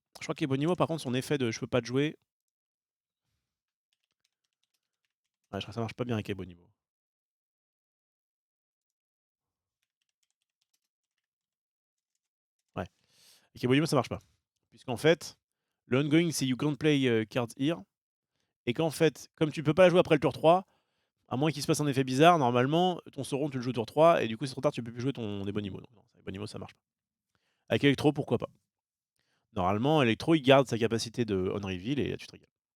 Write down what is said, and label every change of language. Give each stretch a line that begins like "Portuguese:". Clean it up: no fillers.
French: Je crois qu'Ebonimo, par contre, son effet de je peux pas te jouer. Ouais, je crois que ça marche pas bien avec Ebonimo. Ouais. Avec Ebonimo, ça marche pas. Puisqu'en fait, Le
English: ongoing,
French: c'est
English: you can't play cards here.
French: Et qu'en fait, comme tu peux pas la jouer après le tour 3, à moins qu'il se passe un effet bizarre, normalement, ton Sauron, tu le joues au tour 3, et du coup, c'est trop tard, tu peux plus jouer ton Ebonimo. Donc, non, Ebonimo, ça marche pas. Avec Electro, pourquoi pas. Normalement, Electro, il garde sa capacité de on reveal, et là, tu te régales.